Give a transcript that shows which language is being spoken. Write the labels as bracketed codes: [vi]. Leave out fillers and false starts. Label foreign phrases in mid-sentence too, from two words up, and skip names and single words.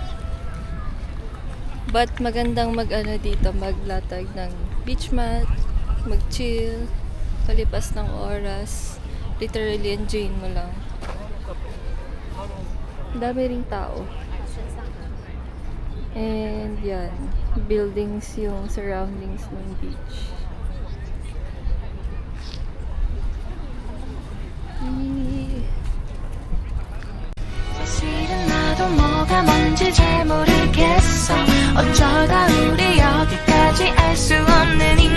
[tl] But magandang mag-ano dito, maglatag ng [en] beach mat, [tl] mag-chill, palipas ng oras. Literally enjoyin mo lang. Ang dami ring tao. And yan, buildings yung surroundings ng beach. [ko] 사실은 나도 뭐가 뭔지 잘 모르겠어 어쩌다 우리 여기까지 알 수 없는